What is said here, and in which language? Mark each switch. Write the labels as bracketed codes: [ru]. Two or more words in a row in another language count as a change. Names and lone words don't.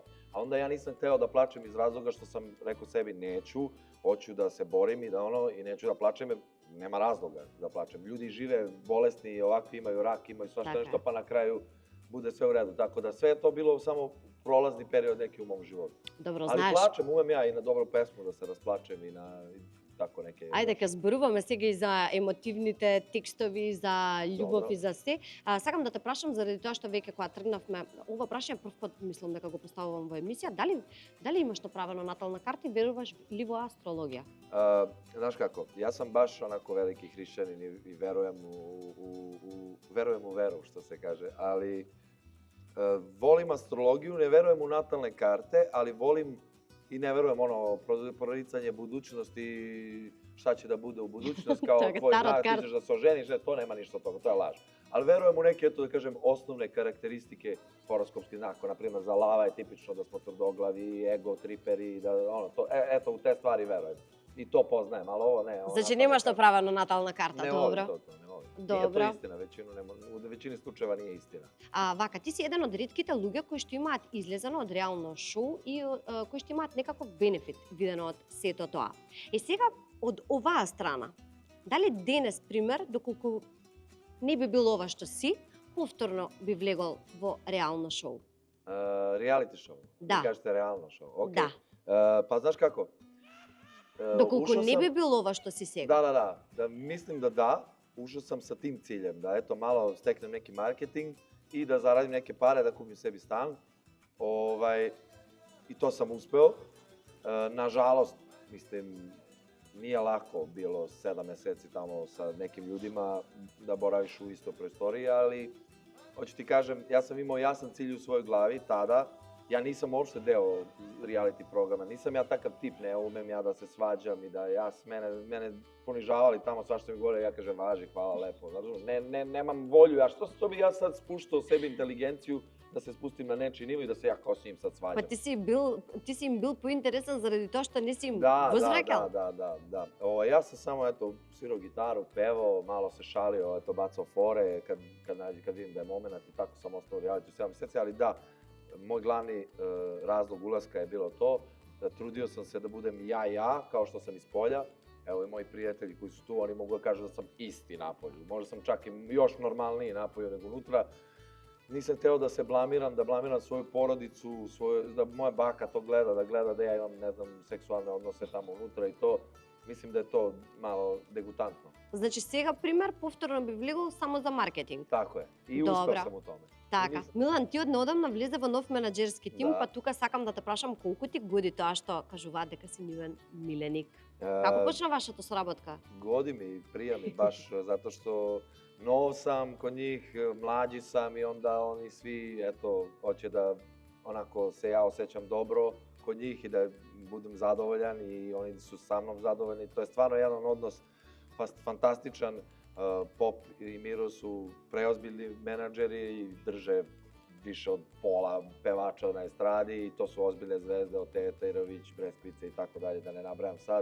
[sr] A onda ja nisam hteo da plačem iz razloga što sam rekao sebi neću, hoću da se borim i i neću da plačem jer nema razloga da plačem. Ljudi žive bolesni i ovakvi, imaju rak, imaju svašta nešto, pa na kraju bude sve u redu. Tako da sve je to bilo samo prolazni period neki u mom životu. Dobro, Ali [mk] знаеш. [sr] plačem, umem ja i na dobru pesmu da se rasplačem i na tako neke... [mk] Ајде, ка зборуваме сега и за емотивните текстови, за љубов Добро. и за се. Сакам да те прашам заради тоа што веќе кога тргнавме, ова прашање прв пат мислам дека го поставувам во емисија, дали имаш направено натална карта и веруваш ли во астрологија? [sr] Знаš kako, ja sam baš onako veliki hrišćanin i verujem verujem u veru, što se kaže, ali volim astrologiju, ne verujem u natalne karte, ali volim i ne verujem proricanje budućnosti, šta će da bude u budućnosti, kao tvoj znak, ti ćeš da se oženiš, to nema ništa od toga, to je laž. Ali verujem u neke, eto da kažem, osnovne karakteristike horoskopskih znaka. Naprimjer, za lava je tipično da smo tvrdoglavi, ego, triperi, eto u te stvari verujem. I to poznajem, ali ovo ne. [mk] Значи немаш направено натална карта, [sr] ne [mk] добро. [sr] volim to, ne volim. [mk] Добро. [sr] Nije to istina, u većini slučajeva nije istina. [mk] Вака, ти си еден од ретките луѓе кои што имаат излезено од реално шоу и кои што имаат некаков бенефит видено од сето тоа. И сега од оваа страна, дали денес пример, доколку не би бил ова што си, повторно би влегол во реално шоу? [en] Reality show? [mk] Да. [sr] Vi kažete realno show? Ok. [mk] Да. [sr] Pa znaš kako? [mk] Доколку [sr] Ušao [mk] не [sr] sam- [mk] би бил ова што си сега. [sr] Da, mislim da. Ušao sam sa tim ciljem, da eto malo steknem neki marketing i da zaradim neke pare, da kupim sebi stan. I to sam uspeo. Nažalost, mislim, nije lako bilo 7 meseci tamo sa nekim ljudima da boraviš u istoj prostoriji, ali hoću ti kažem, ja sam imao jasan cilj u svojoj glavi tada. Ja nisam uopšte deo reality programa, nisam ja takav tip, ne umem ja da se svađam i da mene ponižavali tamo svašta mi gore, ja kažem važi, hvala lepo, nemam volju, a što bi ja sad spuštao sebi inteligenciju da se spustim na nečiji nivo i da se ja kao s njim sad svađam. [mk] Па ти си им бил поинтересен заради тоа што не си им [sr] Da. [mk] возвраќал? [sr] Ja sam samo eto svirao gitaru, pevao, malo se šalio, eto bacao fore kad vidim da je moment i tako sam ostao u reality 7 meseci, ali da, moj glavni razlog ulaska je bilo to, da trudio sam se da budem ja, kao što sam iz polja. Evo i moji prijatelji koji su tu, oni mogu da kažu da sam isti napolju. Možda sam čak i još normalniji napolju nego unutra. Nisam hteo da se blamiram, da blamiram svoju porodicu, da moja baka to gleda da ja imam, ne znam, seksualne odnose tamo unutra i to. Mislim da je to malo degutantno. [mk] Значи сега пример повторно би влегол само за маркетинг. [sr] Tako je. I uspeo sam u tome. [mk] Така. Милан, ти однеодамна влезе во нов менаџерски тим, Да. па тука сакам да те прашам колку ти годи тоа што кажуваат дека си миленик. Како почна вашата соработка? [sr] Godi mi, prija mi baš zato što nov sam kod njih, mlađi sam i onda oni svi, eto, hoće da onako se ja osjećam dobro kod njih i da budem zadovoljan i oni su sa mnom zadovoljni. To je stvarno jedan odnos fantastičan. Pop i Miro su preozbiljni menadžeri i drže više od pola pevača na estradi i to su ozbiljne zvezde od Teja Terović, Brespice i tako dalje, da ne nabrajam sad.